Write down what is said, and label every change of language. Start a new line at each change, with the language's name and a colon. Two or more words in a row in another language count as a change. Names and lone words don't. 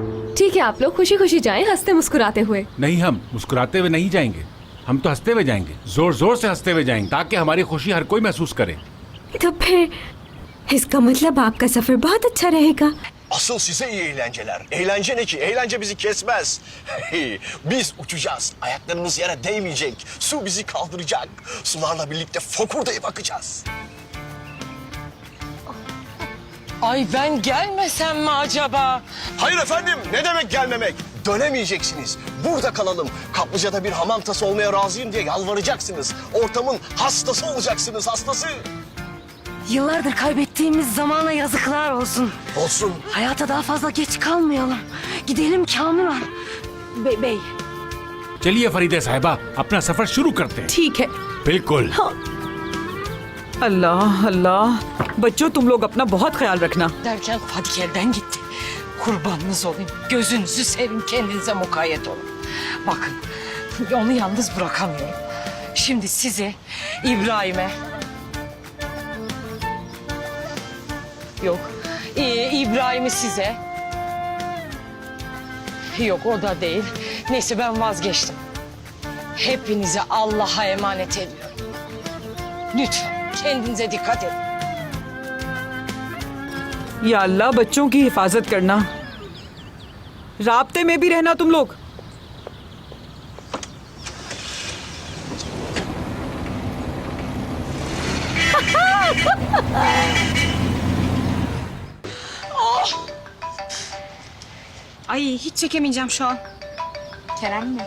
Urdu: ٹھیک ہے، آپ لوگ خوشی خوشی جائیں، ہنستے مسکراتے ہوئے. نہیں، ہم مسکراتے ہوئے نہیں جائیں گے، ہم تو ہنستے ہوئے جائیں گے، زور زور سے ہنستے ہوئے جائیں گے، تاکہ ہماری خوشی ہر کوئی محسوس کرے. تو پھر اس کا مطلب آپ کا سفر بہت اچھا رہے گا.
Turkish: Asıl size iyi eğlenceler. Eğlence ne ki? Eğlence bizi kesmez. Biz uçacağız. Ayaklarımız yere değmeyecek. Su bizi kaldıracak. Sularla birlikte fokurdayıp akacağız. Ay ben gelmesem mi acaba? Hayır efendim. Ne demek gelmemek? Dönemeyeceksiniz. Burada kalalım. Kaplıcada bir hamam tası olmaya razıyım diye yalvaracaksınız. Ortamın hastası olacaksınız. Hastası. Yıllardır kaybettiğimiz zamana yazıklar olsun. Olsun. Hayata daha fazla geç kalmayalım. Gidelim Kamuran. Bey.
Urdu: چلیے فریدے صاحبہ، اپنا سفر شروع کرتے ہیں. ٹھیک ہے. بالکل. اللہ اللہ، بچوں تم لوگ اپنا بہت خیال رکھنا.
Turkish: Derken Fadik elden gitti. Kurbanınız olayım. Gözünüzü sevin, kendinize mukayyet olun. Bakın, onu yalnız bırakamıyorum. Şimdi sizi İbrahim'e... Yok, İbrahim'i size... Yok, o da değil. Neyse ben vazgeçtim. Hepinizi Allah'a emanet ediyorum. Lütfen kendinize dikkat edin.
Urdu: یا اللہ بچوں کی حفاظت کرنا، رابطے میں بھی رہنا تم لوگ.
Turkish: Ay hiç çekemeyeceğim şu an. Kerem mi?